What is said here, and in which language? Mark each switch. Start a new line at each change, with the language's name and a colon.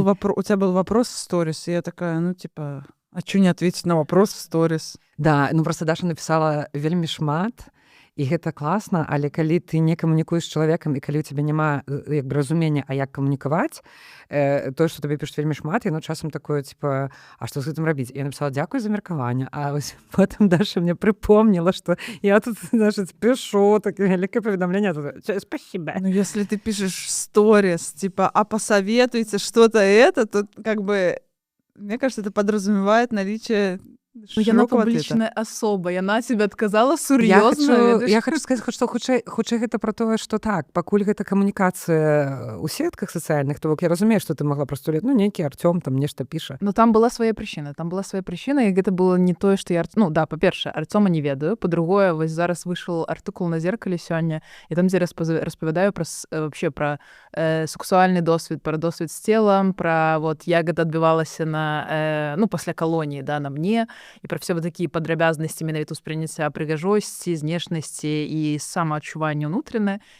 Russian: У тебя был вопрос в сторис, и я такая, ну, типа, а чё не ответить на вопрос в сторис?
Belarusian: Да, ну, просто Даша напісала вельмі шмат, і гэта класна, але калі ты не камунікуеш з чалавекам, і калі ў цябе няма як бы разумення, а як камунікаваць, тое, што табе пішуць вельмі шмат, яно часам такое, типа, а што з гэтым рабіць? Я напісала, дзякуй за меркаванне, а вось потым Даша мне прыпомніла, што я тут, значит, пішу таке вялікае паведамленне, спасибо.
Russian: Ну, если ты пишешь сторис, типа, а посоветуйте что-то это, то как бы, мне кажется, это подразумевает наличие
Belarusian: ну, яна публічная асоба, яна тебе адказала сур'ёзна. Я хочу сказаць, што хутчэй гэта пра тое, што так, пакуль гэта камунікацыя ў сетках сацыяльных, то бок я разумею, што ты магла проста, ну, нейкі Артём там нешта піша. Но там была свая прычына, і гэта было не тое, што я... Ну, да, па-першае, Артёма не ведаю, па-другое, вось зараз выйшаў артыкул на «Зеркале» сёння, і там, дзе распавядаю вообще пра сексуальны досвед, пра досвед з целам, пра вот як гэта адбывалася на, ну, пасля калоніі, да, на мне, і пра все вот такія падрабязнасці менавіта ўспрыняцця прыгажосці, знешнасці і самаадчуванне ўнутранае.